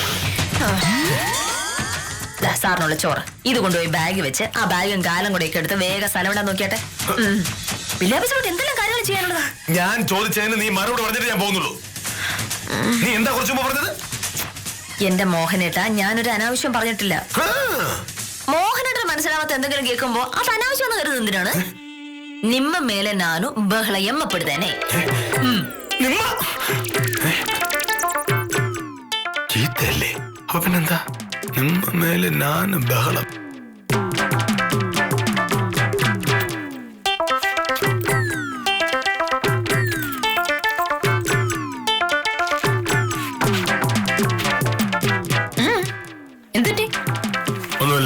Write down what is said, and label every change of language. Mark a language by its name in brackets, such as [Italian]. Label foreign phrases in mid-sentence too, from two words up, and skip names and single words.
[Malayalam] സാറിനുള്ള ചോറ് ഇത് കൊണ്ടുപോയി ബാഗ് വെച്ച് ആ ബാഗും കാലം കൂടെ ഒക്കെ എടുത്ത് വേഗം സ്ഥലം വിടാൻ നോക്കിയാട്ടെ. വില്ലേജോട് എന്തെല്ലാം കാര്യങ്ങൾ ചെയ്യാനുള്ളതാ? ഞാൻ ചോദിച്ചതിന് നീ മറുപടി പറഞ്ഞിട്ട് ഞാൻ പോകുന്നുള്ളൂ. നീ എന്താ കുറച്ചു മുമ്പ് പറഞ്ഞത്? എന്റെ മോഹനേട്ടാ, ഞാനൊരു അനാവശ്യം പറഞ്ഞിട്ടില്ല. മോഹനേട്ടന് മനസ്സിലാവാത്ത എന്തെങ്കിലും കേൾക്കുമ്പോ അത് അനാവശ്യം എന്ന് കരുതുന്നത് എന്തിനാണ്? [Kannada] ನಿಮ್ಮ ಮೇಲೆ ನಾನು ಬಹಳ ಹೆಮ್ಮಪಡುತ್ತೇನೆ. [Malayalam] ചീത്തയല്ലേ? അപ്പൊ പിന്നെന്താ? [Kannada] ನಿಮ್ಮ ಮೇಲೆ ನಾನು ബഹളം. [Malayalam] എന്തിട്ടി? ഒന്നുമില്ല.